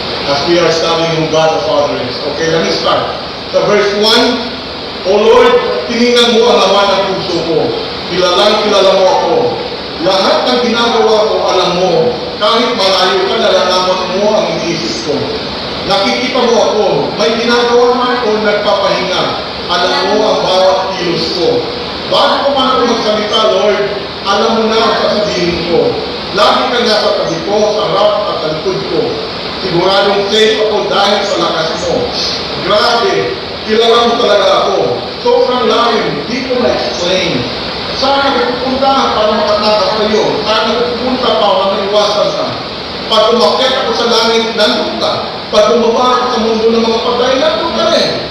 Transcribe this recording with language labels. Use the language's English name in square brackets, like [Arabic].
[English] As we are studying who God the Father is. Okay, let me start. [Filipino] Sa verse 1, O Lord, tiningnan mo ang laman ng puso ko. Kilala mo ako. Lahat ng ginagawa ko, alam mo. Kahit malayo ka, nalalaman mo ang iniisip ko. Nakikita mo ako. May ginagawa man o nagpapahinga. Alam mo ang bawat kilos ko. Bago ko man ako magsalita, Lord, alam mo na ang sasabihin ko. Lagi ka nga sa tabi ko, sa harap at sa likod ko. Siguradong safe ako dahil sa lakas mo. Grabe, kilala mo talaga ako. Sobrang lalim, di ko na-explain. Saan ka pupunta para makatakas kayo? Saan ka pupunta para maiwasan ka? Pag umakyat ako sa langit, nandun ka. Pag bumaba ako sa mundo ng mga patay, nandun ka rin.